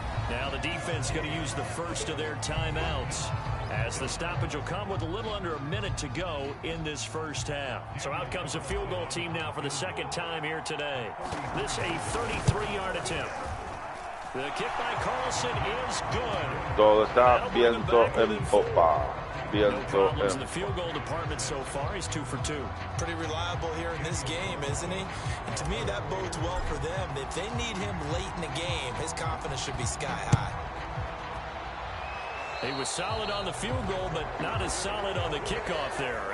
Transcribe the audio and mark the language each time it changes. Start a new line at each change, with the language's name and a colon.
English: Now the defense going to use the first of their timeouts as the stoppage will come with a little under a minute to go in this first half. So out comes a field goal team now for the second time here today. This a 33-yard attempt. The kick by Carlson is good.
Spanish: Todo está viento en popa.
English: No problems in the field goal department so far. He's 2 for 2. Pretty reliable here in this game, isn't he? And to me, that bodes well for them. If they need him late in the game, his confidence should be sky high. He was solid on the field goal, but not as solid on the kickoff there.